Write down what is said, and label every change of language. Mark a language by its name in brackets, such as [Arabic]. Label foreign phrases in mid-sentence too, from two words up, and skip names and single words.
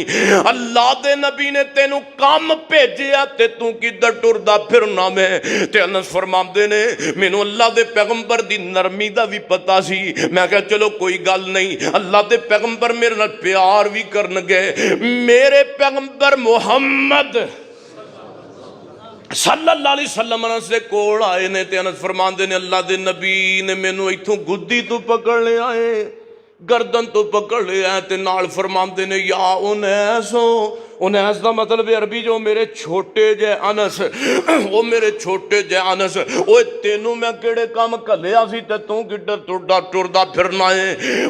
[Punjabi] اللہ دے نبی نے تینوں کم بھیجیا تے توں کدھر ٹردا پھرنا. میں تے انس فرماندے نے مینوں اللہ دے پیغمبر دی نرمی دا بھی پتہ سی. میں کہیا چلو کوئی گل نہیں، اللہ دے پیغمبر میرے نال پیار بھی کرنگے. میرے پیغمبر محمد [Arabic] صلى الله عليه وسلم [Punjabi] انس دے کول آئے نے تے انس فرماندے نے اللہ دے نبی نے مینوں ایتھوں گدی توں پکڑ لیا ہے، گردن توں پکڑ لیا ہے تے نال فرماندے نے یا انیس ہو. انیس دا مطلب عربی جو میرے چھوٹے جے انس، او میرے چھوٹے جے انس، اوئے تینوں میں کیہڑے کم گھلیا سی تے توں کدھر ٹردا پھرنا ہے.